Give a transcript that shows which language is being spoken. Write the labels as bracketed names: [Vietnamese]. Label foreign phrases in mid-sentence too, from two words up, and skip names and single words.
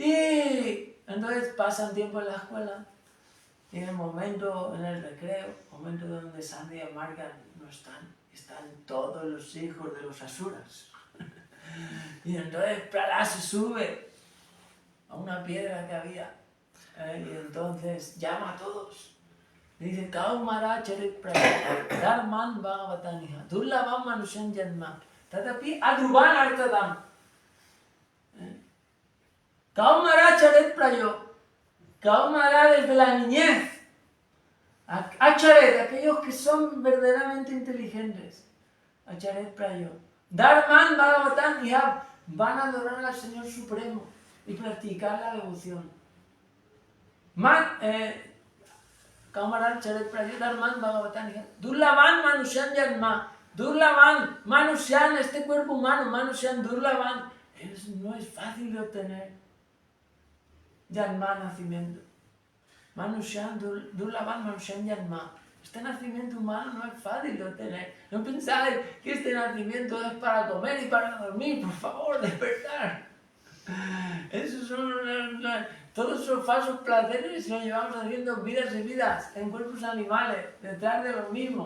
[Spanish] Y entonces pasan tiempo en la escuela y en el momento, en el recreo, momento donde Sanda y Amarka no están todos los hijos de los asuras. Y entonces Prahlad se sube a una piedra que había y entonces llama a todos. Dice, [Sanskrit] Kaumara charit praya, dharman bhagavataniha, durlabam manusyan janma, tatapi adruvan artadam. Kaumara charit prayo, Kaumara [Spanish] desde la niñez. Acharet, aquellos que son verdaderamente inteligentes. [Sanskrit] Acharet prayo. Dharman bhagavataniha, [Spanish] van a adorar al Señor Supremo y practicar la devoción. [Sanskrit] Kaumaran charet prayo dharman bhagavataniha. Durlavan manusyan janma. Durlavan, manusyan, [Spanish] este cuerpo humano, [Sanskrit] manusyan, durlavan. [Spanish] No es fácil de obtener. Janma, nacimiento. [Sanskrit] Manusyan, durlavan, manusyan, janma. [Spanish] Este nacimiento humano no es fácil de obtener. No pensáis que este nacimiento es para comer y para dormir. Por favor, despertar. Esos son todos esos falsos placeres los llevamos haciendo vidas y vidas en cuerpos animales, detrás de lo mismo.